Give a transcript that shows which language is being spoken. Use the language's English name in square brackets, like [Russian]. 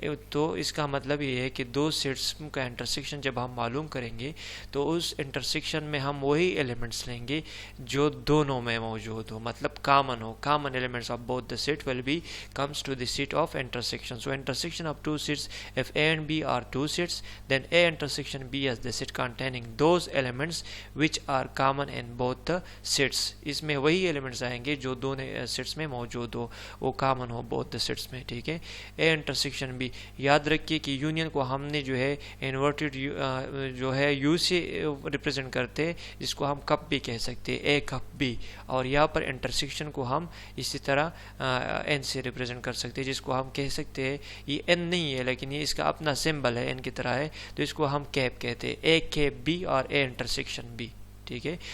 [Urdu] تو اس کا مطلب یہ ہے کہ دو سیٹس کا انٹرسیکشن جب ہم معلوم کریں گے تو اس انٹرسیکشن میں ہم وہی ایلیمنٹس لیں گے جو دونوں میں موجود ہو, مطلب common ہو. [English] Common elements of both the set will be comes to the set of intersection. So intersection of two sets if A and B are two sets, then A intersection B as the set containing those elements which are common in both the sets. [Urdu] اس میں وہی elements آئیں آئیں گے جو دونوں seats میں موجود ہو، وہ common ہو both the sets میں، ٹھیک ہے. اے انٹرسیکشن بی، یاد رکھیے کہ یونین کو ہم نے جو ہے انورٹڈ جو ہے یو سے ریپرزینٹ کرتے، جس کو ہم کپ بھی کہہ سکتے، اے کپ بی، اور یہاں پر انٹرسیکشن کو ہم اسی طرح این سے ریپرزینٹ کر سکتے، جس کو ہم کہہ سکتے ہیں یہ این نہیں ہے لیکن یہ اس کا اپنا سمبل ہے، این کی طرح ہے، تو اس کو ہم کیپ کہتے ہیں، اے کیپ بی اور اے انٹرسیکشن بی، ٹھیک ہے.